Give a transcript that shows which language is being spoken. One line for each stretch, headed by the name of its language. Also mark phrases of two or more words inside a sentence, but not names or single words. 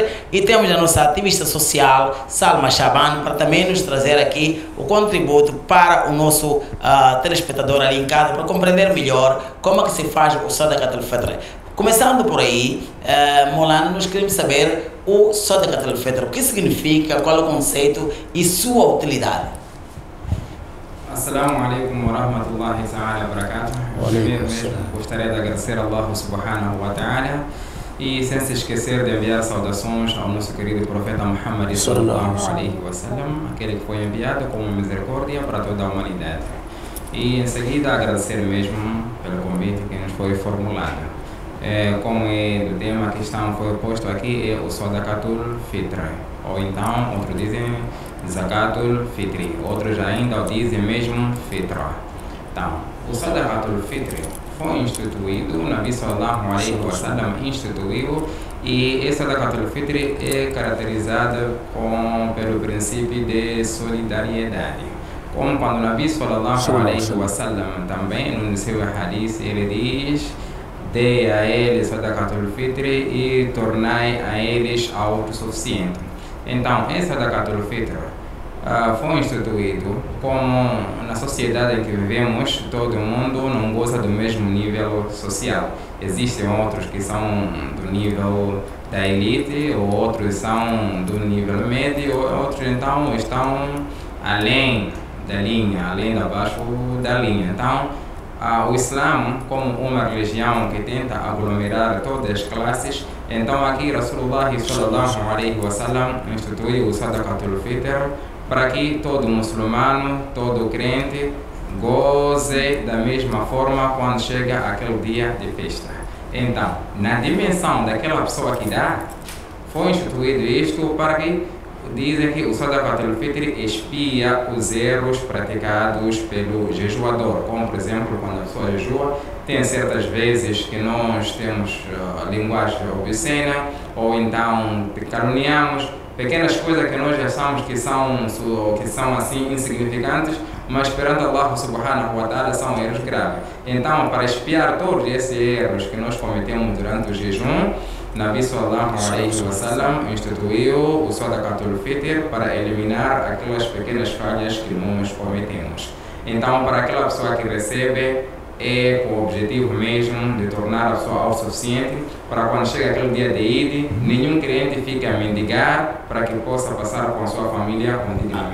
Portuguese: E temos a nossa ativista social, Salma Shaban, para também nos trazer aqui o contributo para o nosso telespectador ali em casa, para compreender melhor como é que se faz o
Arabic: صدقة الفطر.
Portuguese: Começando por aí, Maulana, nós queremos saber o
Arabic: صدقة الفطر,
Portuguese: o que significa, qual é o conceito e sua utilidade.
Arabic: السلام عليكم ورحمة الله تعالى وبركاته.
Portuguese: Primeiro mesmo gostaria de agradecer a Allah
Arabic: سبحانه وتعالى
Portuguese: e sem se esquecer de enviar saudações ao nosso querido profeta Muhammad
Arabic: صلى الله عليه وسلم,
Portuguese: aquele que foi enviado como misericórdia para toda a humanidade. E em seguida agradecer mesmo pelo convite que nos foi formulado. Como o tema que foi posto aqui é o
Arabic: صدقة الفطر,
Portuguese: ou então outros dizem
Arabic: زكاة الفطر,
Portuguese: outros ainda o dizem mesmo Fitra. Então, o
Arabic: صدقة الفطر
Portuguese: foi instituído, o
Arabic: نبي صلى الله عليه وسلم
Portuguese: instituiu, e esse
Arabic: صدقة الفطر
Portuguese: é caracterizado pelo princípio de solidariedade. Como quando o
Arabic: نبي صلى الله عليه وسلم
Portuguese: também no seu hadith ele diz: dê a eles
Arabic: صدقة الفطر
Portuguese: e tornai a eles autossuficientes. Então, esse
Arabic: صدقة الفطر
Portuguese: foi instituído como na sociedade em que vivemos, todo mundo não goza do mesmo nível social. Existem outros que são do nível da elite, ou outros são do nível médio, outros então estão além da linha, além de abaixo da linha. Então, o Islã, como uma religião que tenta aglomerar todas as classes, então aqui
Arabic: رسول الله صلى الله عليه وسلم
Portuguese: instituiu o
Arabic: صدقة الفطر
Portuguese: para que todo muçulmano, todo crente goze da mesma forma quando chega aquele dia de festa. Então, na dimensão daquela pessoa que dá, foi instituído isto para que dizem que o
Arabic: صدقة الفطر
Portuguese: expia os erros praticados pelo jejuador, como por exemplo quando a pessoa jejua, tem certas vezes que nós temos linguagem obscena, ou então caluniamos, pequenas coisas que nós achamos que são assim insignificantes, mas perante Allah
Arabic: سبحانه وتعالى
Portuguese: são erros graves. Então, para expiar todos esses erros que nós cometemos durante o jejum,
Arabic: نبي صلى الله عليه وسلم
Portuguese: instituiu o
Arabic: صدقة الفطر
Portuguese: para eliminar aquelas pequenas falhas que nós cometemos. Então, para aquela pessoa que recebe, é com o objetivo mesmo de tornar a pessoa autossuficiente, para quando chega aquele dia de Eid, nenhum cliente fique a mendigar para que possa passar com a sua família continuamente.